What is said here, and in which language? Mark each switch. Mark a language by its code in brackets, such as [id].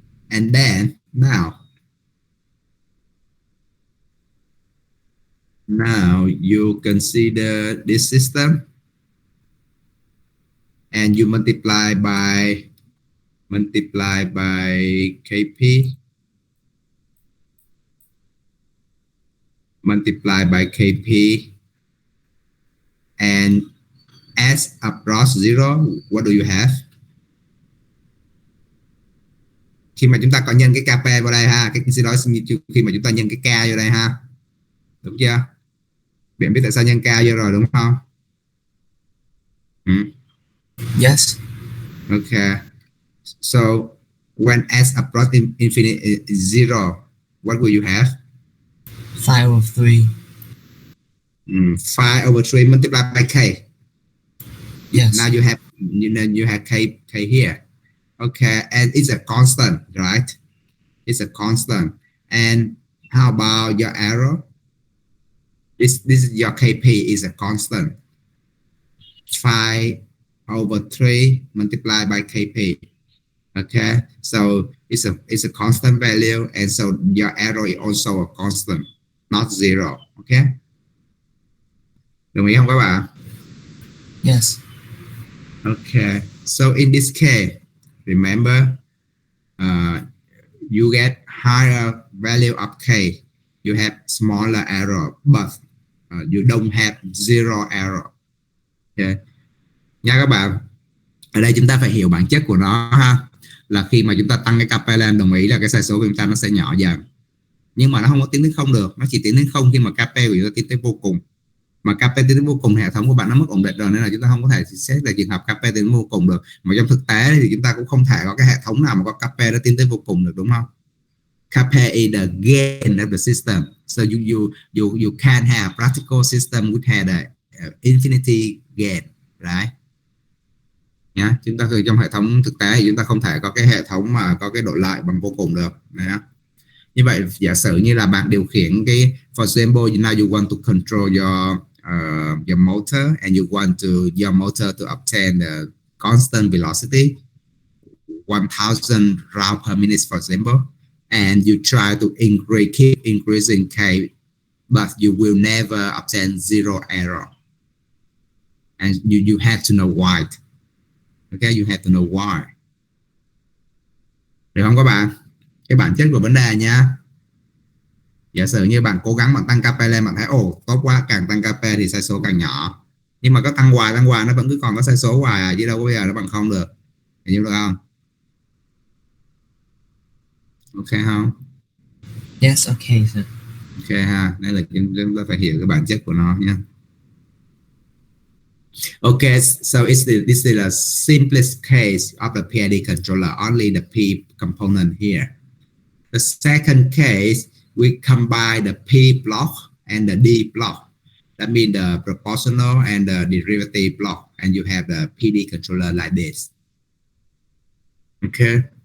[en] And then now you consider this system and you multiply by KP, multiply by KP, and as approach zero, what do you have? [vi] Khi mà chúng ta có nhân cái KP vào đây ha, khi mà chúng ta nhân cái K vô đây ha, đúng chưa? Bạn biết tại sao nhân K vô rồi đúng không? [en] Yes. Okay. So when s approach infinity zero, what will you have? 5 over 3. 5 over 3 multiplied by K. Yes. Now you have K here. Okay, and it's a constant, right? It's a constant. And how about your error? This is your KP is a constant. 5 over 3 multiplied by KP. Okay, so it's a constant value, and so your error is also a constant. not zero. [vi] Ok, đồng ý không các bạn? [en] Yes. Okay, so in this case, remember, you get higher value of k, you have smaller error, but you don't have zero error. Okay. [vi] Nha các bạn, ở đây chúng ta phải hiểu bản chất của nó ha, là khi mà chúng ta tăng cái KP lên, đồng ý là cái sai số của chúng ta nó sẽ nhỏ dần, nhưng mà nó không có tiến đến không được, nó chỉ tiến đến không khi mà KP của chúng ta tiến tới vô cùng. Mà KP tiến đến vô cùng, hệ thống của bạn nó mất ổn định rồi, nên là chúng ta không có thể xét là trường hợp KP tiến đến vô cùng được. Mà trong thực tế thì chúng ta cũng không thể có cái hệ thống nào mà có KP nó tiến tới vô cùng được, đúng không? [en] KP is the gain of the system, so you can have practical system which had a infinity gain, right? [vi] Nhá, chúng ta trong hệ thống thực tế thì chúng ta không thể có cái hệ thống mà có cái độ lợi bằng vô cùng được. Đấy. Như vậy giả sử như là bạn điều khiển cái, [en] for example, now you want to control your motor and you want your motor to obtain the constant velocity 1000 round per minute, for example, and you try to keep increasing k, but you will never obtain zero error, and you have to know why. Okay, you have to know why. [vi] Được không các bạn? Cái bản chất của vấn đề nha. Giả sử như bạn cố gắng bạn tăng KP lên, bạn thấy tốt quá, càng tăng KP thì sai số càng nhỏ. Nhưng mà có tăng hoài nó vẫn cứ còn có sai số hoài chứ đâu có bây giờ nó bằng không được. Hiểu được không? Ok không? [en] Yes, okay sir. [vi] Ok ha, đây là chúng ta phải hiểu cái bản chất của nó nha. [en] Okay, so this is the simplest case of the PID controller, only the P component here. The second case, we combine the P block and the D block. That means the proportional and the derivative block, and you have the PD controller like this. Okay.